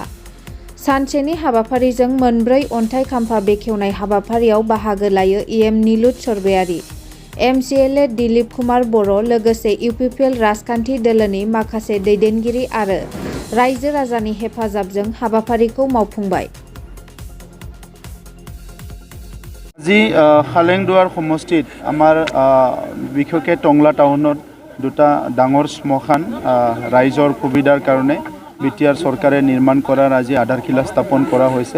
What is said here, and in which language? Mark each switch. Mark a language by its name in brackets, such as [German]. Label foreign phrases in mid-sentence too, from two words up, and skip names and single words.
[Bodo] सानसेनि हाबाफारिजों मोनब्रै अन्थाइ खाम्फा बेखेवनाय हाबाफारियाव बाहागो लायो इएम निलुत सरबायारि, एमसिएलए दिलीप कुमार बर' लोगोसे इउपिपिएल राजखान्थि दोलोनि माखासे दैदेनगिरि आरो रायजो राजानि हेफाजाबजों हाबाफारिखौ मावफुंबाय। [Assamese] আজি খালেংদুৱাৰ সমষ্টিত আমাৰ বিশেষকৈ টংলা টাউনত দুটা ডাঙৰ শ্মশান ৰাইজৰ সুবিধাৰ কাৰণে বিটিআৰ চৰকাৰে নিৰ্মাণ কৰাৰ আজি আধাৰশিলা স্থাপন কৰা হৈছে।